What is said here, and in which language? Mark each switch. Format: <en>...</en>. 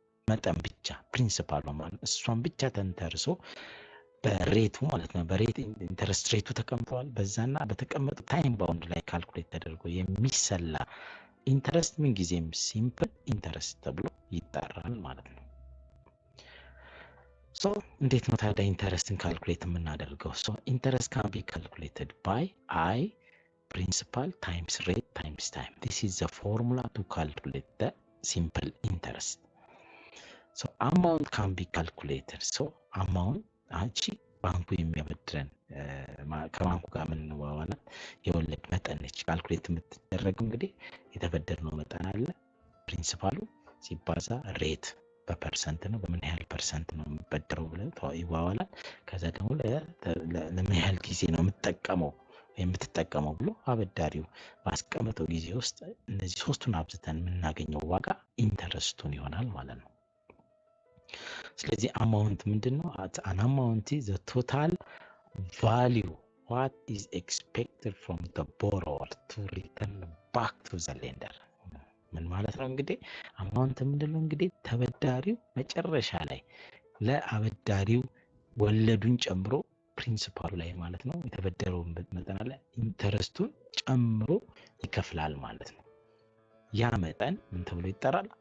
<am>መጠን ብቻ ፕሪንሲፓል ማለት እሷን ብቻ ተንተርሶ በሬቱ ማለት ነው በሬት ኢንተረስት ሬቱ ተቀምጧል በዛና በተቀመጠ ታይም ባውንድ ላይ ካልኩሌት ተደርጎ የሚሰላ ኢንተረስት ምን ጊዜም ሲምፕል ኢንተረስት ተብሎ ይጠራል ማለት ነው። ሶ እንዴት ነው ታዲያ ኢንተረስትን ካልኩሌት የምናደርገው?</am> <en>ሶ ኢንተረስት ካን ቢ ካልኩሌትድ ባይ አይ ፕሪንሲፓል ታይምስ ሬት ታይምስ ታይም this is the formula to calculate the simple interest. So amount can be calculated.</en> <am>So amount አንቺ ባንኩ የሚያበድረን ከባንኩ ጋር ምን ነው የወለድ መጠን ነች ካልኩሌት የምትደረገው እንግዲህ የተበደርነው መጠን አለ ፕሪንሲፓሉ ሲባዛ ሬት በፐርሰንት ነው በምን ያህል ፐርሰንት ነው የምበደረው ብለን ይዋዋላል። ከዛ ደግሞ ለምን ያህል ጊዜ ነው የምትጠቀመው ብሎ አበዳሪው ባስቀመጠው ጊዜ ውስጥ እነዚህ ሶስቱን አብዝተን የምናገኘው ዋጋ ኢንተረስቱን ይሆናል ማለት ነው። ስለዚህ አማውንት ምንድነው?</am> <en>an amount is the total value what is expected from the borrower to return back to the lender.</en> <am>ምን ማለት ነው እንግዲህ አማውንት ምንድነው? እንግዲህ ተበዳሪው መጨረሻ ላይ ለአበዳሪው ወለዱን ጨምሮ ፕሪንሲፓሉ ላይ ማለት ነው የተበደረው መጠን አለ ኢንተረስቱን ጨምሮ ይከፍላል ማለት ነው። ያ መጠን ምን ተብሎ ይጠራል?</am>